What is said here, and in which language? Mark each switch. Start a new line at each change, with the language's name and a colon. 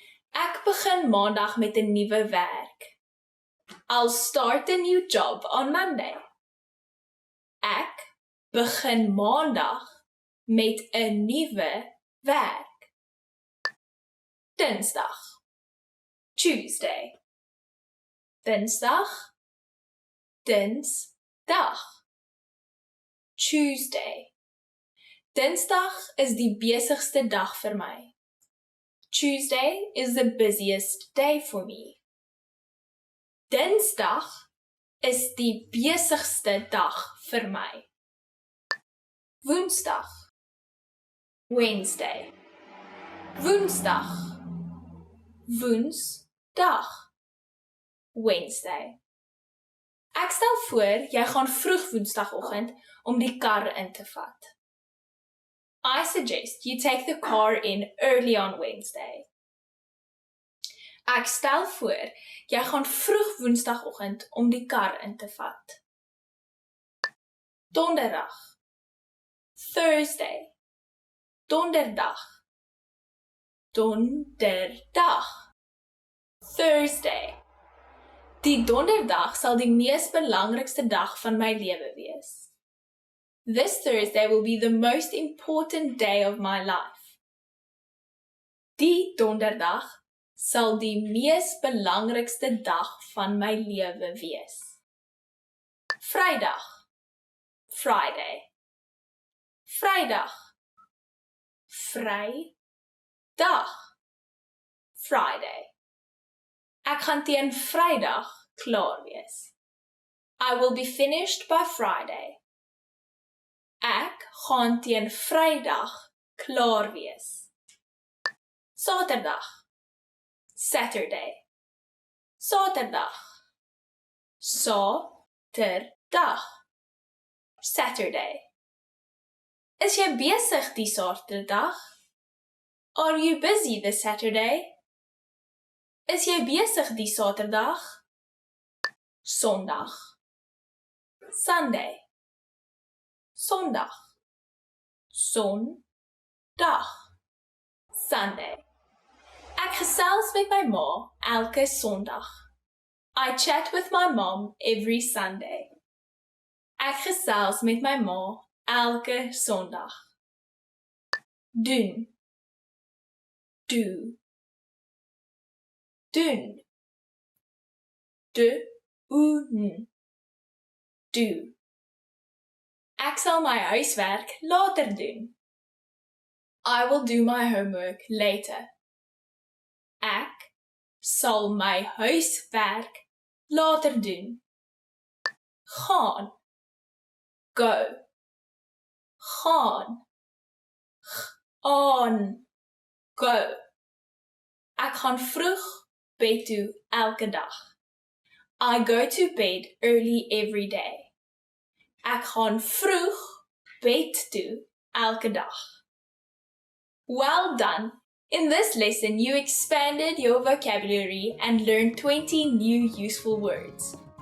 Afrikaans: Ek begin maandag met 'n nuwe werk.
English: I'll start a new job on Monday.
Afrikaans: Ek begin maandag met 'n nuwe werk. Dinsdag, Tuesday. Dinsdag, dinsdag. Tuesday. Dinsdag is die besigste dag vir my.
English: Tuesday is the busiest day for me.
Afrikaans: Dinsdag is die besigste dag vir my. Woensdag, Wednesday. Woensdag, woensdag. Wednesday. Ek stel voor, jy gaan vroeg woensdagoggend om die kar in te vat.
English: I suggest you take the car in early on Wednesday.
Afrikaans: Ek stel voor, jy gaan vroeg woensdagoggend om die kar in te vat. Donderdag, Thursday. Donderdag, donderdag. Thursday. Die donderdag sal die mees belangrikste dag van my lewe wees.
English: This Thursday will be the most important day of my life.
Afrikaans: Die donderdag sal die mees belangrikste dag van my lewe wees. Vrydag, Friday. Vrydag, Vrydag, Friday. Ek gaan teen Vrydag klaar wees.
English: I will be finished by Friday.
Afrikaans: Ek gaan teen Vrydag klaar wees. Saterdag, Saturday. Saterdag, Saterdag, Saturday. Is jy besig die Saterdag?
English: Are you busy this Saturday?
Afrikaans: Is jy besig die Saterdag? Sondag, Sunday. Sondag, Sondag, Sunday. Ek gesels met my ma elke Sondag.
English: I chat with my mom every Sunday.
Afrikaans: Ek gesels met my ma elke Sondag. Doen, do, doen, doen, do. Ek sal my huiswerk later doen.
English: I will do my homework later.
Afrikaans: Ek sal my huiswerk later doen. Gaan, go. Gaan, aan, go. Ek gaan vroeg bed toe elke dag.
English: I go to bed early every day.
Afrikaans: Ek gaan vroeg bed toe elke dag.
English: Well done. In this lesson, you expanded your vocabulary and learned 20 new useful words.